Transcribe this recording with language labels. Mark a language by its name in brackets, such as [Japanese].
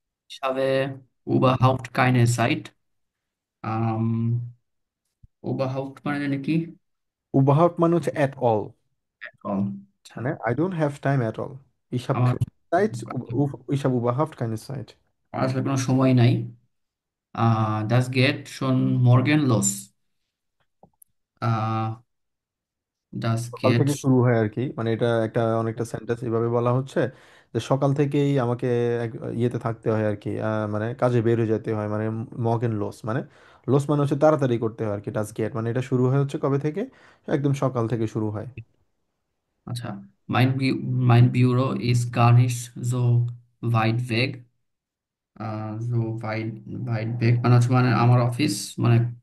[German] Ich habe überhaupt keine Zeit। [Bangla] um, überhaupt মানে জানি কি? Überhaupt মানে হচ্ছে [English] at all, [Bangla] All। আচ্ছা, [English] মানে I don't have time at all. [German] Ich habe [Bangla] আমার [German] keine Zeit, ich habe überhaupt keine Zeit. [Bangla] আমার আসলে কোনো সময় নাই। [German] Das geht schon morgen los। আহ das [Bangla] সকাল [German] geht [Bangla] থেকে শুরু হয় আর কি, মানে এটা একটা অনেকটা সেন্টেন্স এভাবে বলা হচ্ছে যে সকাল থেকেই আমাকে ইয়েতে থাকতে হয় আর কি, মানে কাজে বের হয়ে যেতে হয়, মানে মগেন লোস মানে লোস মানে হচ্ছে তাড়াতাড়ি করতে হয় আর কি, টাস্ক গেট মানে এটা শুরু হয় হচ্ছে কবে থেকে, একদম সকাল থেকে শুরু হয়। [German] আচ্ছা, mein Büro ist gar nicht so weit weg। so weit weg [Bangla] মানে হচ্ছে মানে আমার অফিস মানে